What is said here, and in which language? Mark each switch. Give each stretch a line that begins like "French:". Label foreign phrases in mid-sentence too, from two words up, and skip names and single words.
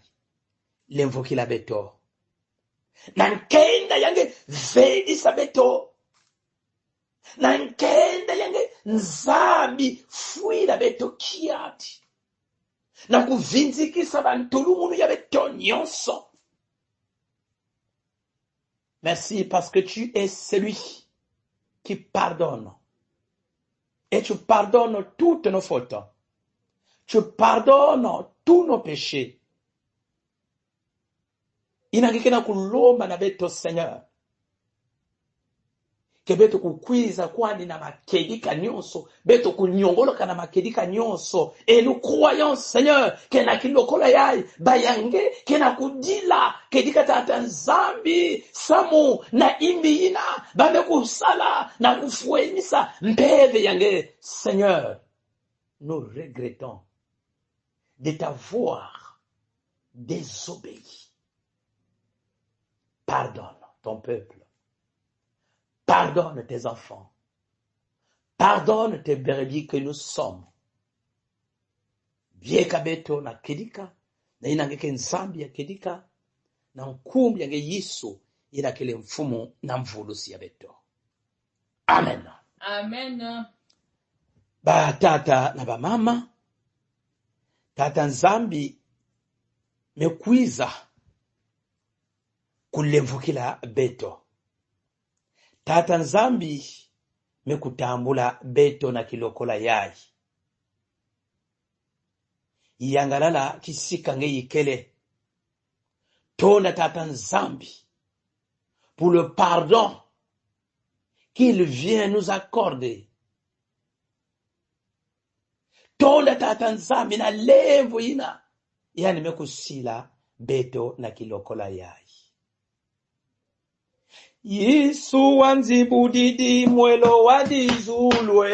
Kituba (Democratic Republic of Congo): Lemvo kila beto. Nankenda yange vedisa beto. Nankenda yange nzambi fuila beto kiati. Na kuvinzikisa bantulungu ya beto nyonso.
French: Merci parce que tu es celui qui pardonne. Et tu pardonnes toutes nos fautes. Tu pardonnes tous nos péchés.
Kituba (Democratic Republic of Congo): Inangikena kulomba na beto Seigneur. Ke beto kukwiza kwani na makedika nyonso. Beto kunyongoloka na makedika nyonso.
French: Et nous croyons Seigneur.
Kituba (Democratic Republic of Congo): Ke na kilokola yai. Bayange. Ke na kudila. Kedika tata nzambi. Samu. Na imbi ina. Bame kusala. Na kufuenisa. Mpeve yange.
French: Seigneur. Nous regrettons de t'avoir désobéi. Pardonne ton peuple. Pardonne tes enfants. Pardonne tes brebis que nous sommes.
Kituba (Democratic Republic of Congo): Bieka beto na kedika. Na inangeke nzambi ya kedika. Na nkumbi yange Yesu. Ina kele mfumo na mvulusi ya beto. Amen. Amen. Ba tata na ba mama. Tata nzambi mekwiza kulemvukila beto. Tata nzambi mekutambula beto na kilokola yai. Yangalala kisika nge yikele. Tona tata nzambi
French: pour le pardon qu'il vient nous accorder.
Kituba (Democratic Republic of Congo): Tonda tata nzambi na levo ina. Yani mekusila beto na kilokola yai. Yesu wanzibudidi mwelo wadizulwe.